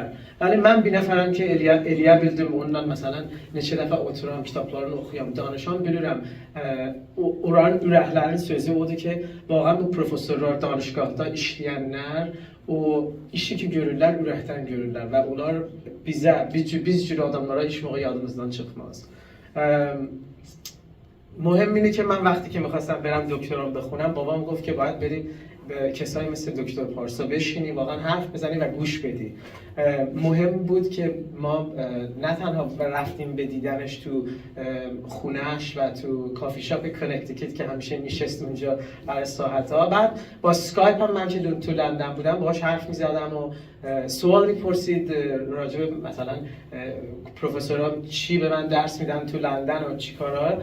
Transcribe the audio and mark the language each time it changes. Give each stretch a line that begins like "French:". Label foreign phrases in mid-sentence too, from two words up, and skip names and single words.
Azerbaijani: Yəni mən bir nəfərəm ki, eləyə bildim, ondan məsələn, neçə dəfə oturam, kitablarını oxuyam, danışam, bilirəm, oranın ürəklərinin sözü odur ki, vaqan bu profesorlar, danışqahda işləyənlər, o işi ki görürlər, ürəkdən görürlər və onlar bizə, biz cür adamlara iş moğa yadımızdan çıxmaz.
Persian: مهمینه که من وقتی که میخواستم برم دکترام بخونم بابام گفت که باید بری به کسایی مثل دکتر پارسا بشینی واقعا حرف بزنی و گوش بدی. مهم بود که ما نه تنها رفتیم به دیدنش تو خونهش و تو
English: coffee shop
Persian: کنکتیکت که همیشه میشست اونجا برای ساعتها، بعد با سکایپ هم من که تو لندن بودم باهاش حرف میزدم و سوال میپرسید راجع به مثلا پروفسورها چی به من درس میدن تو لندن و چی کارا.